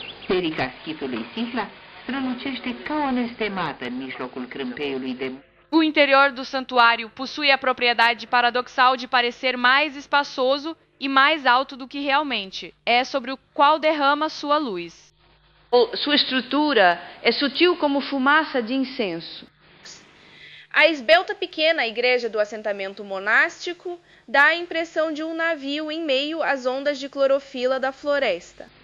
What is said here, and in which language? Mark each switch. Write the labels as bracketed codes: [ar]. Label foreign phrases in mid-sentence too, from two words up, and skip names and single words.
[ro] Biserica Schitului Sihla strălucește ca o nestemată în mijlocul crâmpeiului de... [pt] O interior do santuário possui a propriedade paradoxal de parecer mais espaçoso e mais alto do que realmente é, sobre o qual derrama sua luz. Sua estrutura é sutil como fumaça de incenso. A esbelta pequena igreja do assentamento monástico dá a impressão de um navio em meio às ondas de clorofila da floresta.